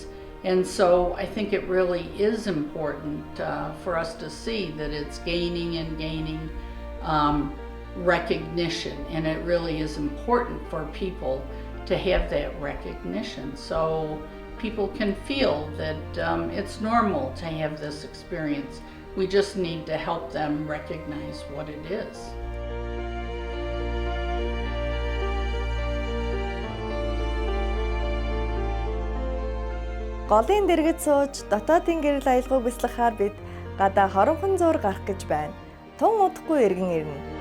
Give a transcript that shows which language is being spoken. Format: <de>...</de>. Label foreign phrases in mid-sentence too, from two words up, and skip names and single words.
<en>And so I think it really is important for us to see that it's gaining and gaining recognition, and it really is important for people to have that recognition so people can feel that it's normal to have this experience. We just need to help them recognize what it is.</en> <mn>Голын дэргэд сууж дотоодын гэрэл аялгыг бяцлахаар бид гадаа хоромхон зуур гарах гэж байна. Тун удахгүй эргэн ирнэ.</mn>